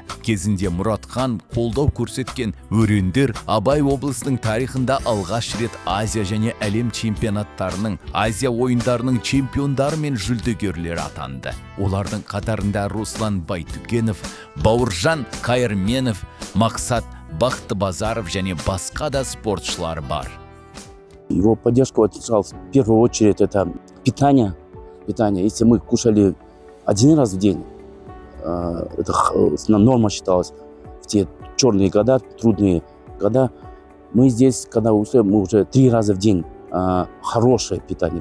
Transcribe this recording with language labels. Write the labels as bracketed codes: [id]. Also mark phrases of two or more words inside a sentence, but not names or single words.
[kk] Кезінде Мұратхан қолдау көрсеткен өрендер Абай облысының тарихында алғаш рет Азия және әлем чемпионаттарының, Азия ойындарының чемпиондары мен жүлдегерлері атанды. Олардың қатарында Руслан Байтүкенов, Бауыржан Қайырменов, Мақсат Бақтыбазаров және басқа да спортшылар бар. [ru] Его поддержка в первую очередь это питание. Если мы кушали 1 раз в день, это норма считалась в те черные года, трудные года. Мы здесь, когда ушли, мы уже 3 раза в день хорошее питание.